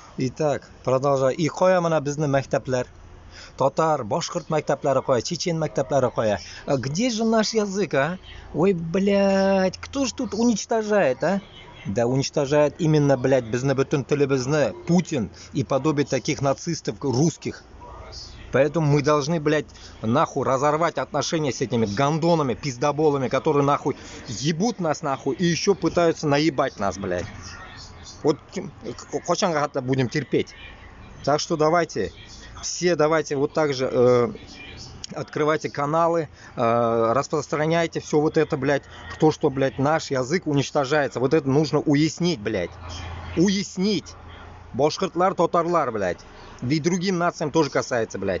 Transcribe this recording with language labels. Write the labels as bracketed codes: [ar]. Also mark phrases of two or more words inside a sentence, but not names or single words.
[ru] Итак, продолжай. [uz] И qo'ya mana bizni maktablar. Totar, boshqirt maktablari qo'ya, chechen maktablari qo'ya. [ru] А где же наш язык, а? Ой, блядь, кто ж тут уничтожает, а? Да уничтожает именно, блядь, [uz] bizni butun tilimizni [ru] Путин и подобие таких нацистов русских. Поэтому мы должны, блядь, нахуй разорвать отношения с этими гондонами, пиздоболами, которые нахуй ебут нас нахуй и еще пытаются наебать нас, блядь. Вот [uz] qachonga qadar [ru] будем терпеть. Так что давайте, все давайте вот так же открывайте каналы, распространяйте все вот это, блядь, то, что, блядь, наш язык уничтожается. Вот это нужно уяснить, блядь. Уяснить. Башкиртлар, татарлар, блядь. Да и другим нациям тоже касается, блядь.